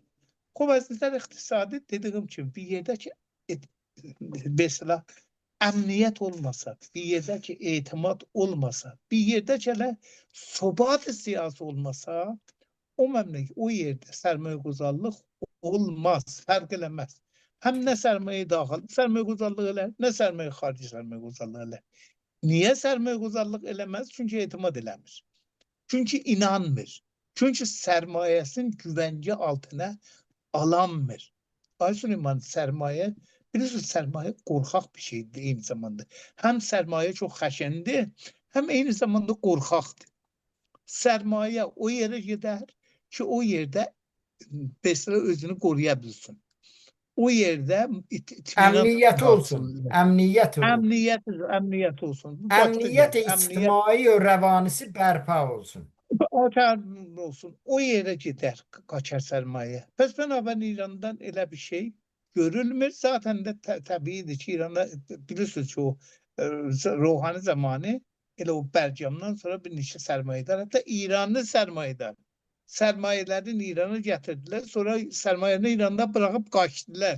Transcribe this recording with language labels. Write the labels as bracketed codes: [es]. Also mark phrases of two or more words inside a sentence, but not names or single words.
[az] Əslində iqtisadi dediyim kimi bir yerdə ki mesela əmniyyət olmasa, bir yerdə ki etimad olmasa, bir yerdə ki sobat siyasi olmasa, o məmləkət, o yerdə sərmayəguzarlıq olmaz, fərq eləməz. Həm nə sərmayə daxil sərmayəguzarlıq elə, nə sərmayə xarici sərmayəguzarlıq elə. Niyə sərmayəguzarlıq eləməz? Çünki etimad eləmir. Çünkü inanmır. [tr] Çünkü sermayesini güvence altına alanmır. Ay Süleyman, sermaye, biliyorsunuz sermaye korkak bir şeydir aynı zamanda. Hem sermaye çok xəşəndir, hem aynı zamanda korkaktır. Sermaye o yere gider ki o yerde mesela özünü koruyabilsin. O yerde itminan [az] Əmniyyəti olsun. [tr] hasıl. [az] Əmniyyət olur. [tr] Emniyet olsun. Bu başka [az] Əmniyyət [tr] şeydir. Emniyet [az] ictimai və rəvanisi bərpa olsun. o təmin olsun. [tr] O yere gider kaçar sermaye. Pes beraber İran'dan öyle bir şey görülmüyor. Zaten de tabiidir ki İran'da biliyorsunuz ki o ruhani zamanı [az] elə o Bərcamdan [tr] sonra bir neçə sermayedar, hatta İranlı sermayedar. Sermayelerin İran'a getirdiler. Sonra sermayelerini İran'da bırakıp kaçtılar.